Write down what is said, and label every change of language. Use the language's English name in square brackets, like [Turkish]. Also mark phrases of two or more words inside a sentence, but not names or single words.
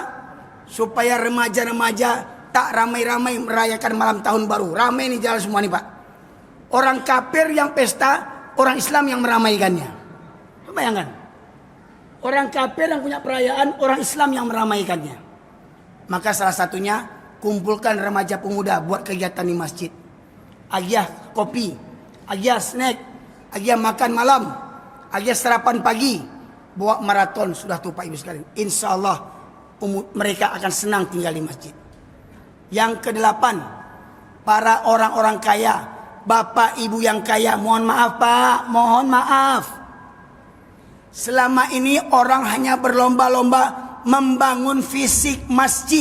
[Indonesian] Supaya remaja-remaja tak ramai-ramai merayakan malam tahun baru. Ramai nih jalan semua nih Pak. Orang kafir yang pesta, orang Islam yang meramaikannya. Bayangkan. Orang kafir yang punya perayaan, orang Islam yang meramaikannya. Maka salah satunya kumpulkan remaja pemuda buat kegiatan di masjid. [Minangkabau] Agiah kopi, agiah snack, agiah makan malam, agiah sarapan pagi, bawa maraton. [Indonesian] Sudah tuh Pak Ibu sekalian. [Arabic] Insya Allah [Indonesian] mereka akan senang tinggal di masjid. Yang kedelapan, para orang-orang kaya, bapak ibu yang kaya, mohon maaf Pak, mohon maaf. Selama ini orang hanya berlomba-lomba membangun fisik masjid.